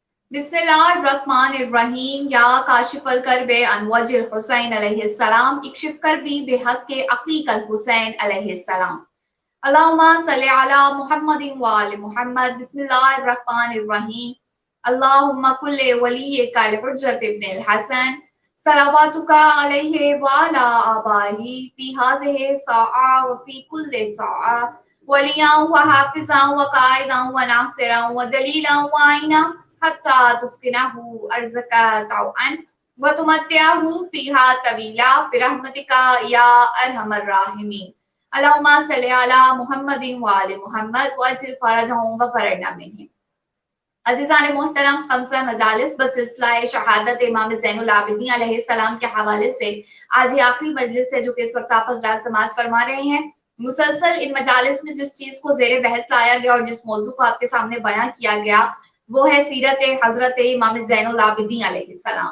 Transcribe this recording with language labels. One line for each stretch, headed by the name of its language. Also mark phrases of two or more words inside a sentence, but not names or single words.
Arabic: बिस्मिल्लाहिर्रहमानिर्रहीम। يا كاشف الكرب عن وجه الحسين عليه السلام، اكشف كربي بحق أخيك الحسين عليه السلام. اللهم صل على محمد وآل محمد. بسم الله الرحمن الرحيم. اللهم كن لوليك الحجة ابن الحسن صلواتك عليه وعلى آبائه في هذه الساعة وفي كل ساعة وليا وحافظا وقائدا وناصرا ودليلا وعينا حتى تسكنه أرضك طوعا وتمتعه فيها طويلا برحمتك يا أرحم الراحمين. اللهم صل على محمد وآل محمد وعجل فرجهم وفرجنا منهم.
Urdu: عزیزان محترم، خمسہ مجالس بسلسلہ شہادت امام زین العابدین علیہ السلام کے حوالے سے آج یہ آخری مجلس ہے جو کہ اس وقت آپ حضرات سماعت فرما رہے ہیں. مسلسل ان مجالس میں جس چیز کو زیر بحث لایا گیا اور جس موضوع کو آپ کے سامنے بیاں کیا گیا وہ ہے سیرت حضرت امام زین العابدین علیہ السلام.